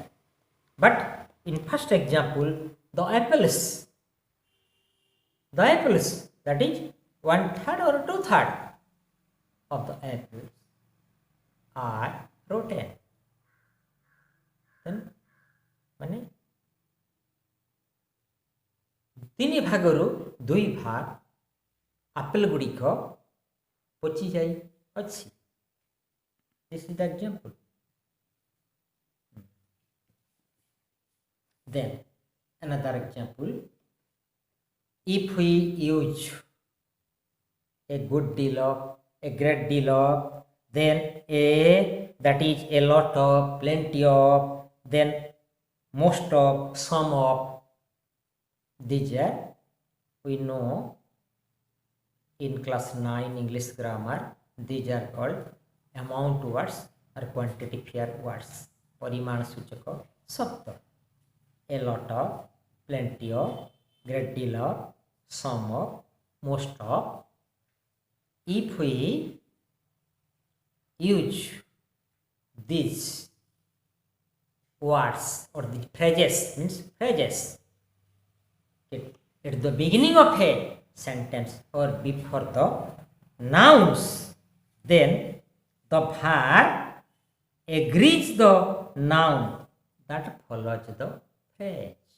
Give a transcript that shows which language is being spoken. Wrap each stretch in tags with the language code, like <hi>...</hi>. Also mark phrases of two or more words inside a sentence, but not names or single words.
<en>But in first example, the apples, that is 1/3 or 2/3 of the apples are rotten.</en> <or>Then ମାନେ 3 ଭାଗରୁ 2 ଭାଗ ଆପେଲ ଗୁଡ଼ିକ ପଚି ଯାଇ ଅଛି.</or> <en>This is the example. Then another example, if we use a good deal of, a great deal of, then a, that is a lot of, plenty of, then most of, some of, these are, we know in class 9 English grammar, these are called amount words or quantifier words,</en> <hi>परिमाण सूचक शब्द.</hi> <en>A lot of, plenty of, great deal of, some of, most of. If we use these words or the phrases, means phrases, at the beginning of a sentence or before the nouns, then the verb agrees the noun that follows the phrase.</en>